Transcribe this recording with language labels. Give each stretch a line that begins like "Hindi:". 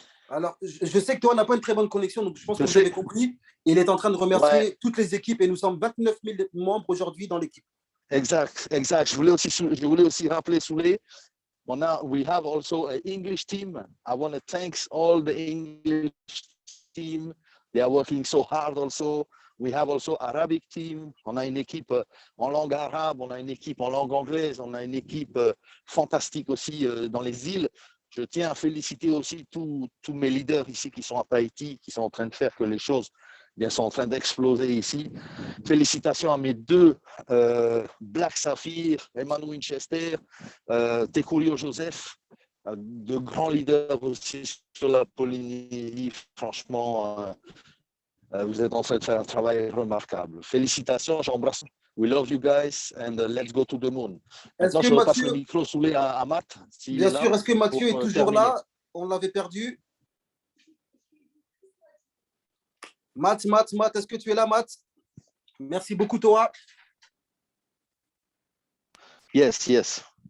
French: Alors, je sais que toi n'a pas une très bonne connexion, donc je pense que vous avez compris. Il est en train de remercier toutes les équipes et nous sommes 29 000 membres aujourd'hui dans l'équipe. Exact. Je voulais aussi rappeler Souley.
English: We have also an English team. I want to thank all the English team. They are working so hard also. We have also Arabic team.
French: On a une équipe en langue arabe, on a une équipe en langue anglaise, on a une équipe fantastique aussi dans les îles. Je tiens à féliciter aussi tous mes leaders ici qui sont à Tahiti, qui sont en train de faire que les choses sont en train d'exploser ici. Félicitations à mes deux Black Saphir, Emmanuel Winchester, Tekurio Joseph, de grands leaders aussi sur la Polynésie. Franchement, vous êtes en train de faire un travail remarquable. Félicitations, j'embrasse.
English: We love you guys and let's go to the moon.
French: Maintenant, je repasse le micro Souley à Matt. Bien sûr, est-ce que Mathieu est toujours là? On l'avait perdu. Matt, est-ce que tu es là, Matt? Merci beaucoup, Toa.
English: Yes.